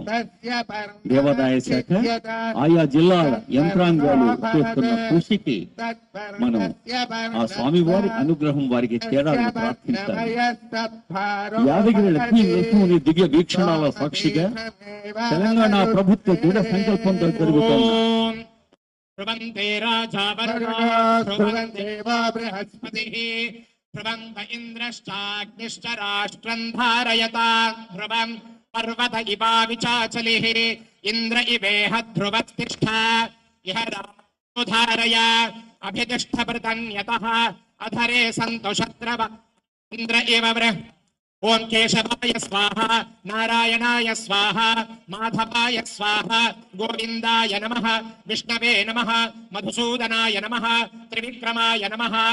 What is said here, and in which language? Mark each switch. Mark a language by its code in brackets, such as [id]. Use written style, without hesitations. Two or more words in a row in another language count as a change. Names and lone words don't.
[te] దేవాదాయ శాఖ, ఆయా జిల్లాల యంత్రాంగాలు చేస్తున్న కృషికి మనం ఆ స్వామివారి అనుగ్రహం వారికి చేరాలని ప్రార్థించాలి. యాదగిరి లక్ష్మీ నరసింహుని దివ్య వీక్షణాల సాక్షిగా తెలంగాణ ప్రభుత్వ దృఢ సంకల్పంతో జరుగుతోంది. [sa] ध्रुवन्त इन्द्रश्चाग्निश्च राष्ट्रं धारयता ध्रुवं पर्वत इवा विचाचलिः इन्द्र इवेह ध्रुवस्तिष्ठा इह धारय अभितिष्ठभृतन्यतः अधरे सन्तु शत्रव इन्द्र इव वृः ओं केशवाय स्वाहा नारायणाय स्वाहा माधवाय स्वाहा गोविन्दाय नमः विष्णवे नमः मधुसूदनाय नमः त्रिविक्रमाय नमः